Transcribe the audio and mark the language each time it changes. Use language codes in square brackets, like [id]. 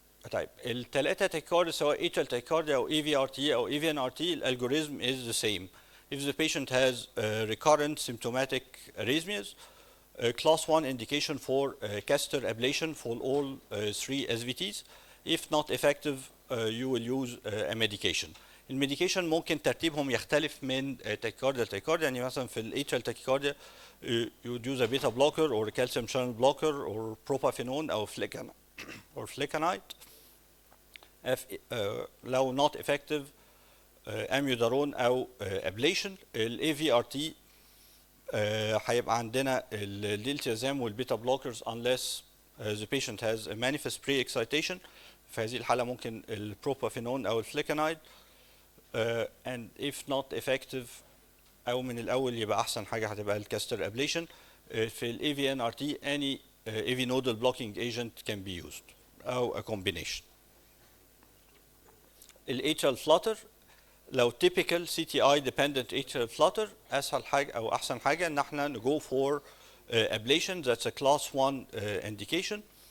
[en] طيب الثلاثة tachycardia سواء atrial tachycardia أو AVRT أو AVNRT الالجوريزم is the same. If the patient has recurrent symptomatic arrhythmias, class 1 indication for catheter ablation for all three SVTs. If not effective, you will use a medication. [ar] الميديكيشن ممكن ترتيبهم يختلف من تاكيكارديا لتاكيكارديا. يعني مثلا في [en] الاتريال tachycardia you would use a beta blocker or a calcium channel blocker or propafenone or flecainide. لو not effective amiodarone او ablation. الاي V R T [ar] هيبقى عندنا [en] الديلتيازام والبيتا blockers unless the patient has a manifest pre-excitation. [ar] في هذه الحالة ممكن البروبافينون أو الفليكانايد. [en] And if not effective [ar] أو من الأول يبقى أحسن حاجة هتبقى الكاستر أبليشن. [en] في ال AVNRT any AV nodal blocking agent can be used أو a combination. ال atrial flutter لو typical CTI dependent atrial flutter [ar] أسهل حاجة أو أحسن حاجة إن احنا نجو [en] for ablation. That's a class 1 indication.